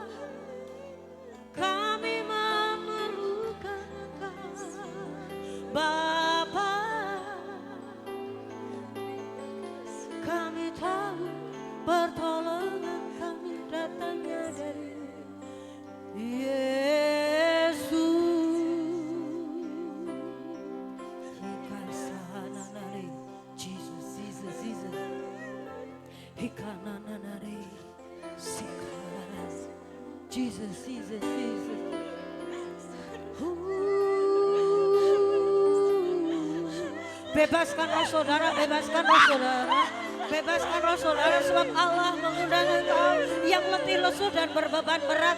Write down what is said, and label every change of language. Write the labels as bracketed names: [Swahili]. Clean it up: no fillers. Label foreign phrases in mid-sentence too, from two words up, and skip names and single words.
[Indonesian] Kami memerlukan Engkau Bapa. Kami tahu pertolongan kami datangnya dari Yesus. Hikasananare, Jesus, Jesus, Jesus. Hikananare, sikaras, Jesus, Jesus, Jesus. Bebaskan roh saudara, bebaskan roh saudara. Bebaskan roh saudara sebab Allah mengundang engkau yang letih lesu dan berbeban berat.